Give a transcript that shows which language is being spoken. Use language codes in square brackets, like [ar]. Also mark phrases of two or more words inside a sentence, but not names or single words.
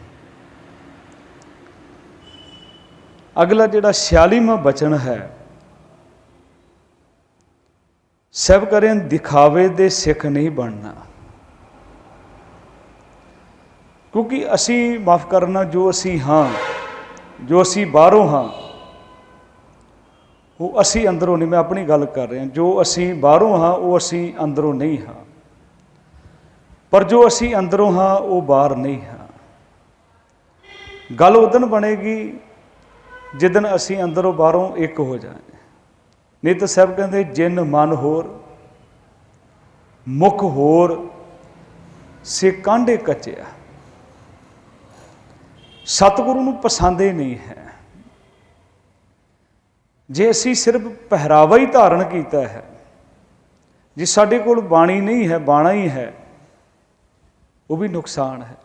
[pa] ਅਗਲਾ ਜਿਹੜਾ 46ਵਾਂ ਬਚਨ ਹੈ, ਸਭ ਕਰੇ ਦਿਖਾਵੇ ਦੇ ਸਿੱਖ ਨਹੀਂ ਬਣਨਾ। ਕਿਉਂਕਿ ਅਸੀਂ ਮਾਫ ਕਰਨਾ, ਜੋ ਅਸੀਂ ਹਾਂ, ਜੋ ਅਸੀਂ ਬਾਹਰੋਂ ਹਾਂ, ਵੋ ਅਸੀਂ ਅੰਦਰੋਂ ਨਹੀਂ, ਮੈਂ ਆਪਣੀ ਗੱਲ ਕਰ ਰਿਹਾ, ਜੋ ਅਸੀਂ ਬਾਹਰੋਂ ਹਾਂ ਵੋ ਅਸੀਂ ਅੰਦਰੋਂ ਨਹੀਂ ਹਾਂ, ਪਰ ਜੋ ਅਸੀਂ ਅੰਦਰੋਂ ਹਾਂ ਵੋ ਬਾਹਰ ਨਹੀਂ ਹਾਂ। ਗੱਲ ਉਦਣ ਬਣੇਗੀ ਜਿਦਣ ਅਸੀਂ ਅੰਦਰੋਂ ਬਾਹਰੋਂ ਇੱਕ ਹੋ ਜਾਏ। ਨਹੀਂ ਤੋ ਸਾਹਿਬ ਕਹਿੰਦੇ ਜਿਨ ਮਨਿ ਹੋਰੁ ਮੁਖਿ ਹੋਰੁ ਸਿ ਕਾਂਢੇ ਕਚਿਆ। ਸਤਿਗੁਰੂ ਨੂੰ ਪਸੰਦ ਹੀ ਨਹੀਂ ਹੈ ਜੇ ਅਸੀਂ ਸਿਰਫ਼ ਪਹਿਰਾਵਾ ਹੀ ਧਾਰਨ ਕੀਤਾ ਹੈ, ਜੇ ਸਾਡੇ ਕੋਲ ਬਾਣੀ ਨਹੀਂ ਹੈ, ਬਾਣਾ ਹੀ ਹੈ, ਵੋ ਭੀ ਨੁਕਸਾਨ ਹੈ।